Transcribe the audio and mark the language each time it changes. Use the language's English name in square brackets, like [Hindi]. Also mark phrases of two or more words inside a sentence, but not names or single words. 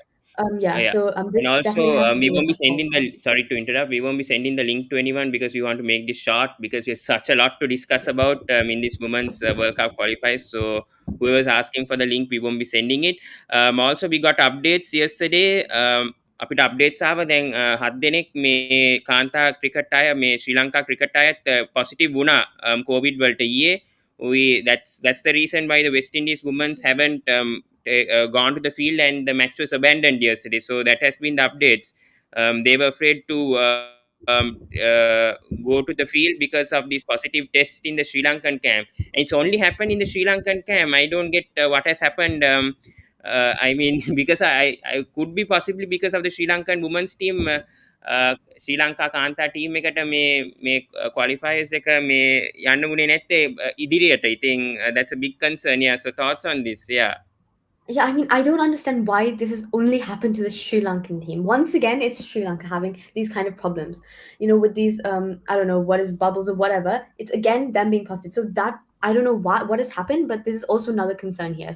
[English] Yeah. Yeah. So And this definitely also, has to be we a won't wake be up call. sending the, sorry to interrupt, we won't be sending the link to anyone because we want to make this short because we have such a lot to discuss about in this women's World Cup qualifiers. So, whoever's asking for the link, we won't be sending it. Also, we got updates yesterday. [Sinhala] අපිට අප්ඩේට්ස් ආව දැන් 7 දෙනෙක් මේ කාන්තා ක්‍රිකට් අය මේ ශ්‍රී ලංකා ක්‍රිකට් අයත් පොසිටිව් වුණා කෝවිඩ් වලට ඊයේ [English] that's the reason why the West Indies women's haven't gone to the field and the match was abandoned yesterday. So that has been the updates. They were afraid to go to the field because of these positive tests in the Sri Lankan camp. And it's only happened in the Sri Lankan camp. I don't get what has happened. I mean, because I could be possibly because of the Sri Lankan women's team. [Sinhala] ශ්‍රී ලංකා කාන්තා ටීම් එකට මේ qualifiers එක මේ යන්න වුණේ නැත්තේ ඉදිරියට. ඉතින් [English] that's a big concern. Yeah, so thoughts on this? Yeah. Yeah, I mean, I don't understand why this has only happened to the Sri Lankan team. Once again, it's Sri Lanka having these kind of problems, with these I don't know what is bubbles or whatever. It's again them being positive. So that I don't know what has happened, but this is also another concern here.